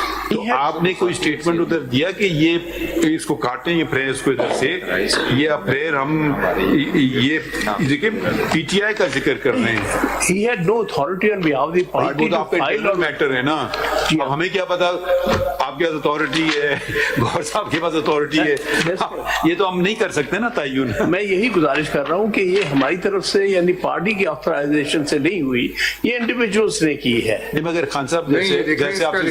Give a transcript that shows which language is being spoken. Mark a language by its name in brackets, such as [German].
[Urdu] تو آپ نے کوئی اسٹیٹمنٹ ادھر دیا کہ یہ اس کو کاٹیں, یہ پریئر کو ادھر سے, یہ پریئر ہم یہ دیکھیں پی ٹی آئی کا ذکر کر رہے ہیں. [English] He had no authority on behalf of the party to file on [Urdu] metre ہے نا, ہمیں کیا پتا آپ کے پاس اتھارٹی ہے, گور صاحب کے پاس اتھارٹی ہے, یہ تو ہم نہیں کر سکتے نا تعین. میں یہی گزارش کر رہا ہوں کہ یہ ہماری طرف سے یعنی پارٹی کی آتھرائزیشن سے نہیں ہوئی, یہ انڈیویجولس نے کی ہے. مگر خان صاحب جیسے آپ نے